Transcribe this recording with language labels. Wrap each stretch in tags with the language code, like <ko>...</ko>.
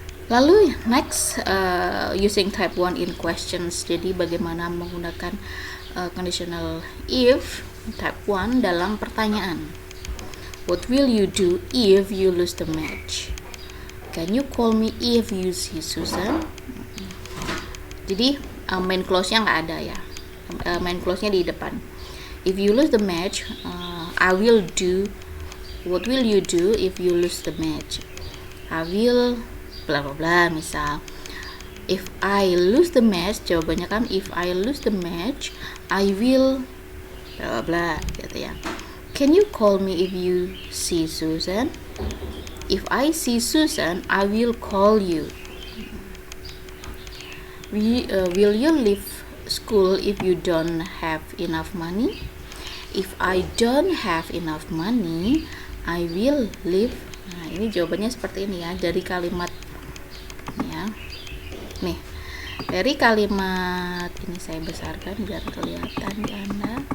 <id>Lalu</id> <en>next, using type 1 in questions.</en> <id>Jadi bagaimana menggunakan conditional if type 1 dalam pertanyaan.</id> <en>What will you do if you lose the match? Can you call me if you see Susan?</en> <id>Jadi main clause-nya nggak ada ya. Main clause-nya di depan.</id> <en>If you lose the match, I will do. What will you do if you lose the match? I will bla bla bla. Misal, if I lose the match,</en> <id>jawabannya kan</id> <en>if I lose the match, I will bla bla bla gitu ya. Can you call me if you see Susan? If I see Susan, I will call you. Will you leave school if you don't have enough money? If I don't have enough money, I will leave.</en> <id>Nah, ini jawabannya seperti ini ya, dari kalimat ya. Nih, dari kalimat ini saya besarkan biar kelihatan ke Anda.</id>